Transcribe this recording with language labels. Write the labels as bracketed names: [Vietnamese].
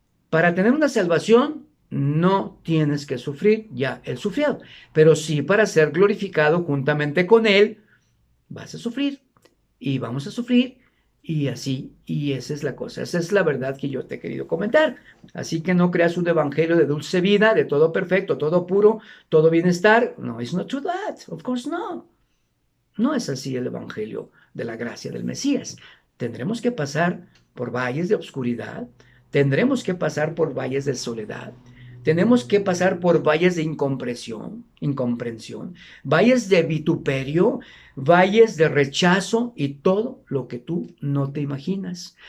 [Spanish] Para tener una salvación, no tienes que sufrir, ya Él sufrió, pero sí para ser glorificado juntamente con Él, vas a sufrir y vamos a sufrir y así, y esa es la cosa, esa es la verdad que yo te he querido comentar. Así que no creas un evangelio de dulce vida, de todo perfecto, todo puro, todo bienestar. [English] No, it's not true that, of course no. [Spanish] No es así el evangelio de la gracia del Mesías. Tendremos que pasar por valles de oscuridad, tendremos que pasar por valles de soledad, tenemos que pasar por valles de incomprensión, valles de vituperio, valles de rechazo y todo lo que tú no te imaginas.